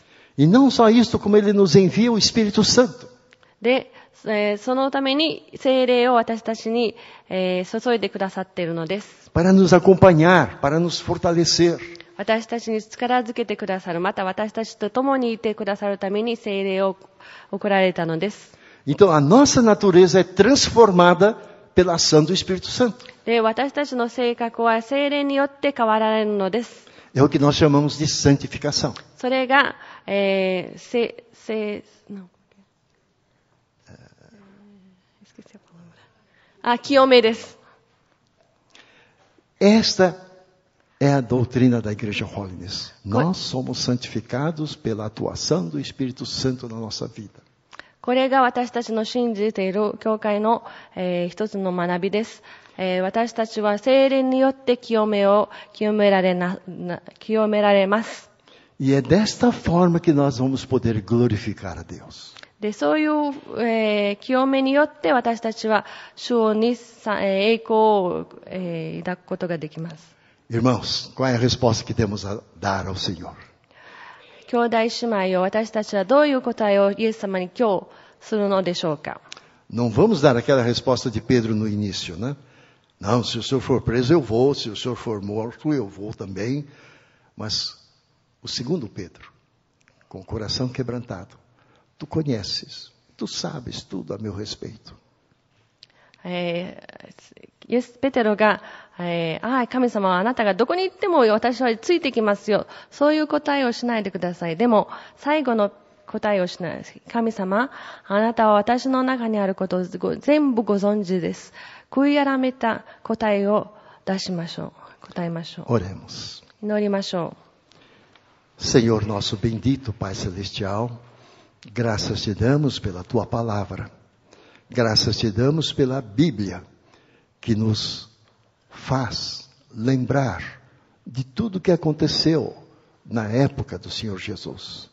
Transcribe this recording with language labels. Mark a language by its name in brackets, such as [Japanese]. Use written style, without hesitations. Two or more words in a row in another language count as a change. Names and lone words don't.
[Portuguese] E não só isso, como Ele nos envia o Espírito Santo. [Japanese] で、そのために聖霊を私たちに、注いでくださっているのです。 [Portuguese] Para nos acompanhar, para nos fortalecer. [Japanese] 私たちに力づけてくださる、また私たちと共にいてくださるために聖霊を送られたのです。 [Portuguese] Então a nossa natureza é transformada pela ação do Espírito Santo. [Japanese] で、私たちの性格は聖霊によって変わられるのです。 [Portuguese] É o que nós chamamos de santificação. [Japanese] それが、清めです。 [Portuguese] Esta é a doutrina da Igreja Holiness. Nós somos santificados pela atuação do Espírito Santo na nossa vida. [Japanese] これが私たちの信じている教会の、一つの学びです。私たちは聖霊によって清められます。 [Portuguese] E é desta forma que nós vamos poder glorificar a Deus. [Japanese] で、そういう、清めによって私たちは主に栄光を、抱くことができます。 [Portuguese] Irmãos, qual é a resposta que temos a dar ao Senhor? [Japanese] 兄弟姉妹を私たちはどういう答えをイエス様に今日するのでしょうか。 [Portuguese] Não vamos dar aquela resposta de Pedro no início, né? Não, se o senhor for preso eu vou, se o senhor for morto eu vou também. Mas o segundo Pedro, com o coração quebrantado, tu conheces, tu sabes tudo a meu respeito. [Japanese] ペテロが、神様はあなたがどこに行っても私はついてきますよ。そういう答えをしないでください。でも、最後の答えをしない。神様、あなたは私の中にあることを全部ご存知です。悔い改めた答えを出しましょう。答えましょう。 [Portuguese] Oremos. [Japanese] 祈りましょ [Portuguese] Senhor nosso bendito Pai Celestial, graças te damos pela tua palavra. Graças te damos pela Bíblia, que nos faz lembrar de tudo que aconteceu na época do Senhor Jesus.